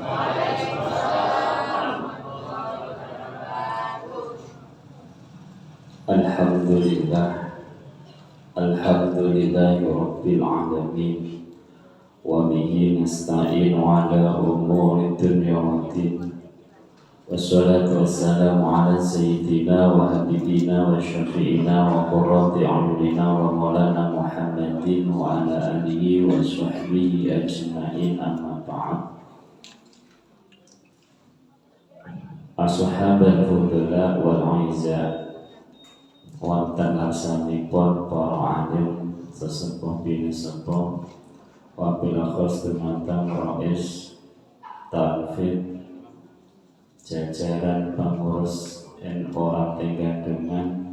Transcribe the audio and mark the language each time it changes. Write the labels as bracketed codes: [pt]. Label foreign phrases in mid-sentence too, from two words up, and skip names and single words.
[ar] الحمد لله، الحمد لله رب العالمين، وبه نستعين على أمور الدنيا والدين. والصلاة والسلام على سيدنا وحبيبنا وشفيعنا وقرة أعيننا ومولانا محمد وعلى آله وصحبه أجمعين، أما بعد. أصحاب الفضلاء والأعزاء, [jv] wonten laksanipun para alim sesepuh bini sepuh, [ar] وبالأخص [jv] dumateng Rais Tanfid, jajaran pengurus NU Ranting Gandrongan,